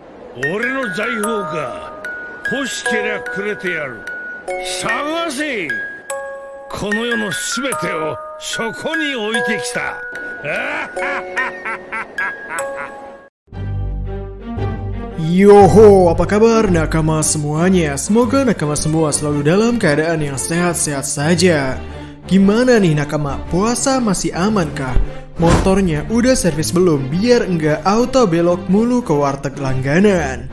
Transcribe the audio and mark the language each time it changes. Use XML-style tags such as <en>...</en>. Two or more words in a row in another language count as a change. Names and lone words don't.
<ja>俺の財宝か。欲しけりゃくれてやる。探せ。この世のすべてをそこに置いてきた。</ja> <id>Yoho, apa kabar nakama semuanya? Semoga nakama semua selalu dalam keadaan yang sehat-sehat saja. Gimana nih nakama, puasa masih aman kah? Motornya udah servis belum biar enggak auto belok mulu ke warteg langganan?</id>